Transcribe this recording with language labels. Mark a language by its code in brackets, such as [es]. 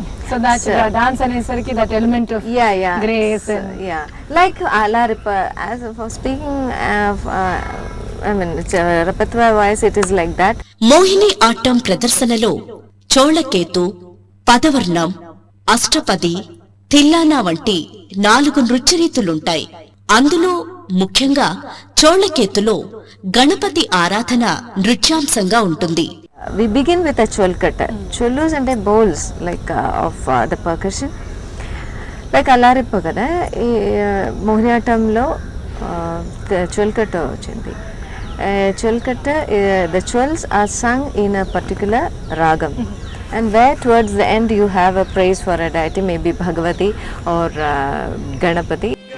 [en] So that's dance అనేసరికి that element of grace and like Alarippa. As for speaking of I mean, repertoire wise, it is like that. [te] Mohini ఆట్టం ప్రదర్శనలో చోళకేతు, పదవర్ణం, అష్టపది, తిల్లానా వంటి 4 నృత్యరీతులుంటాయి. అందులో ముఖ్యంగా చోళకేతులో గణపతి ఆరాధన నృత్యాంశంగా ఉంటుంది. [en] We begin with a cholkata. Chollus and bowls like of the percussion. Like Alarippa kada, Mohiniyattamlo the cholkata ochindi. Cholkata, the chwals are sung in a particular ragam, and where towards the end you have a praise for a deity, maybe Bhagavati or Ganapati.